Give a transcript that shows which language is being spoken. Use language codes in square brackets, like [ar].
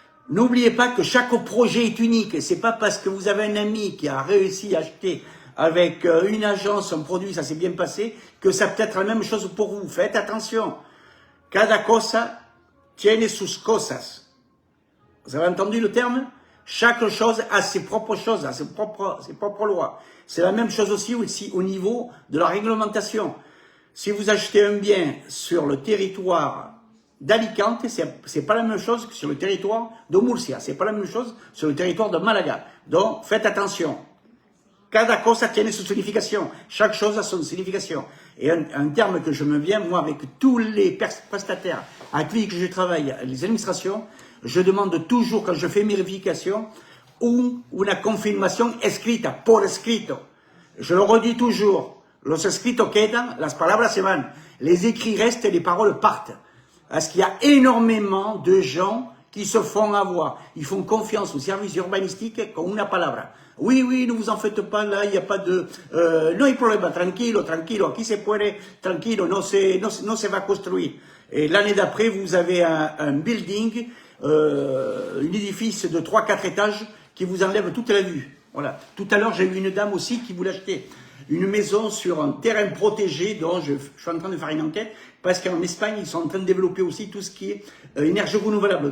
[fr] N'oubliez pas que chaque projet est unique. C'est pas parce que vous avez un ami qui a réussi à acheter avec une agence, un produit, ça s'est bien passé, que ça peut être la même chose pour vous. Faites attention. [es] Cada cosa tiene sus cosas. [fr] Vous avez entendu le terme? Chaque chose a ses propres choses, a ses propres lois. C'est la même chose aussi au niveau de la réglementation. Si vous achetez un bien sur le territoire d'Alicante, c'est pas la même chose que sur le territoire de Murcia. C'est pas la même chose sur le territoire de Malaga. Donc, faites attention. [es] Cada cosa tiene su [fr] signification. Chaque chose a son signification. Et un terme que je me viens, moi, avec tous les prestataires avec qui je travaille, les administrations, je demande toujours, quand je fais mes vérifications, [es] una confirmación escrita, por escrito. [fr] Je le redis toujours. [es] Los escritos quedan, las palabras se van. [fr] Les écrits restent et les paroles partent. Parce qu'il y a énormément de gens qui se font avoir. Ils font confiance aux services urbanistiques [es] con una palabra. [fr] Oui, oui, ne vous en faites pas, là, il n'y a pas de... [es] no hay problema, tranquilo, tranquilo, aquí se puede, tranquilo, no se va construire. [fr] Et l'année d'après, vous avez un building, un édifice de 3-4 étages qui vous enlève toute la vue. Voilà. Tout à l'heure, j'ai eu une dame aussi qui voulait acheter une maison sur un terrain protégé dont je suis en train de faire une enquête parce qu'en Espagne, ils sont en train de développer aussi tout ce qui est énergie renouvelable.